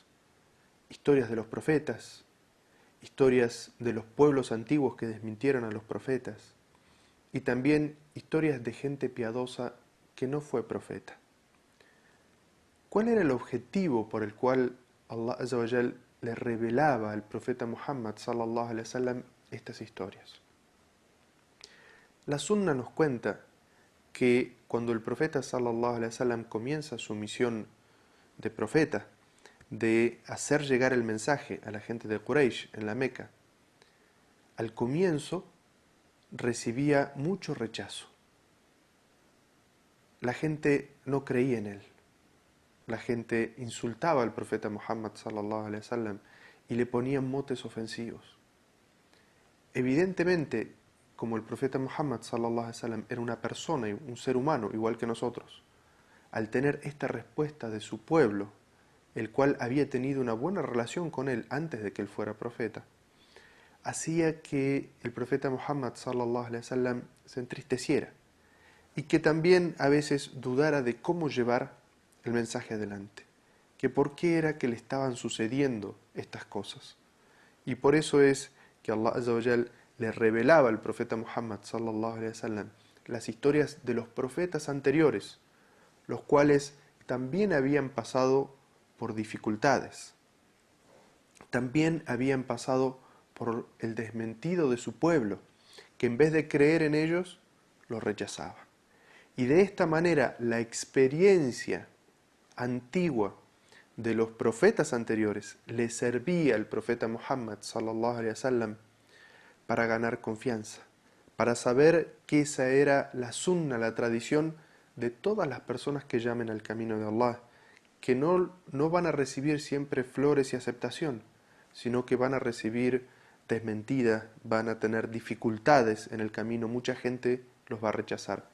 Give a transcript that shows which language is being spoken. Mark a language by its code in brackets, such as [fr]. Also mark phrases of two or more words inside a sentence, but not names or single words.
[es] Historias de los profetas, historias de los pueblos antiguos que desmintieron a los profetas, y también historias de gente piadosa que no fue profeta. ¿Cuál era el objetivo por el cual [ar] الله عز وجل [es] le revelaba al profeta Muhammad [ar] صلى الله عليه وسلم [es] estas historias? La Sunna nos cuenta que cuando el profeta [ar] صلى الله عليه وسلم [es] comienza su misión de profeta, de hacer llegar el mensaje a la gente de Quraysh en la Meca, al comienzo recibía mucho rechazo. La gente no creía en él. La gente insultaba al profeta Muhammad [ar] صلى الله عليه وسلم [es] y le ponían motes ofensivos. Evidentemente, como el profeta Muhammad [ar] صلى الله عليه وسلم [es] era una persona, un ser humano igual que nosotros, al tener esta respuesta de su pueblo, el cual había tenido una buena relación con él antes de que él fuera profeta, hacía que el profeta Muhammad [ar] صلى الله عليه وسلم [es] se entristeciera y que también a veces dudara de cómo llevar el mensaje adelante, que por qué era que le estaban sucediendo estas cosas. Y por eso es que [ar] الله عز وجل [es] le revelaba al profeta Muhammad [ar] صلى الله عليه وسلم [es] las historias de los profetas anteriores, los cuales también habían pasado por dificultades, también habían pasado por el desmentido de su pueblo, que en vez de creer en ellos, los rechazaba. Y de esta manera la experiencia antigua de los profetas anteriores le servía al profeta Muhammad sallallahu [ar] عليه وسلم [es] para ganar confianza, para saber que esa era la sunna, la tradición de todas las personas que llamen al camino de Allah, que no van a recibir siempre flores y aceptación, sino que van a recibir desmentida, van a tener dificultades en el camino, mucha gente los va a rechazar.